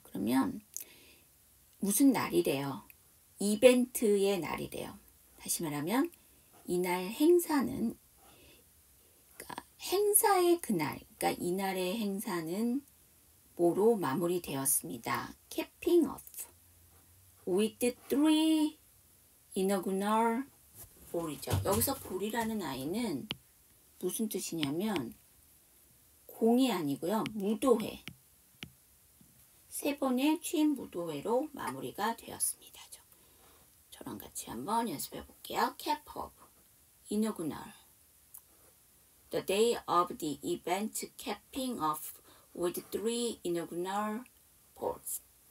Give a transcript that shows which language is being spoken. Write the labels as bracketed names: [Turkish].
[Korean] 그러면 무슨 날이래요? 이벤트의 날이래요. 다시 말하면 이날 행사는 그러니까 행사의 그날, 그러니까 이날의 행사는 뭐로 마무리되었습니다. [English] capping off with 3 inaugural ball이죠. [Korean] 여기서 ball이라는 아이는 무슨 뜻이냐면 공이 아니고요. 무도회. 3번의 취임 무도회로 마무리가 되었습니다. 저랑 같이 한번 연습해 볼게요. [English] cap off, inaugural. The day of the event capping off with 3 inaugural balls.